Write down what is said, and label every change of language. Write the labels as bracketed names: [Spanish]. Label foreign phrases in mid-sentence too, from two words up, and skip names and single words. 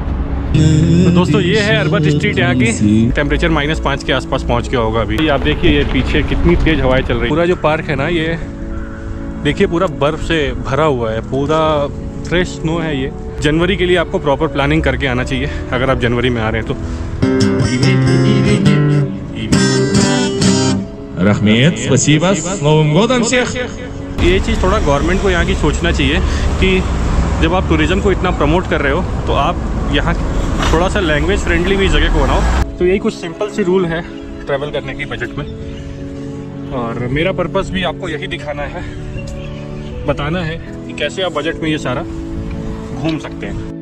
[Hindi] तो दोस्तों ये है अरबत स्ट्रीट यहाँ की। टेम्परेचर -5 के आसपास पहुँच गया होगा अभी। आप देखिए ये पीछे कितनी तेज हवाएं चल रही है। पूरा जो पार्क है ना ये देखिए पूरा बर्फ़ से भरा हुआ है, पूरा [English] fresh snow [Hindi] है। ये जनवरी के लिए आपको [English] proper planning [Hindi] करके आना चाहिए अगर आप जनवरी में आ रहे हैं तो। [Russian] Rahmet, спасибо, с Новым годом всех! [Hindi] ये चीज़ थोड़ा गवर्नमेंट को यहाँ की सोचना चाहिए कि जब आप टूरिज़्म को इतना प्रमोट कर रहे हो तो आप यहाँ थोड़ा सा [English] language friendly [Hindi] भी जगह को बनाओ। तो यही कुछ सिंपल सी रूल है ट्रैवल करने की बजट में, और मेरा पर्पस भी आपको यही दिखाना है, बताना है कि कैसे आप बजट में ये सारा घूम सकते हैं।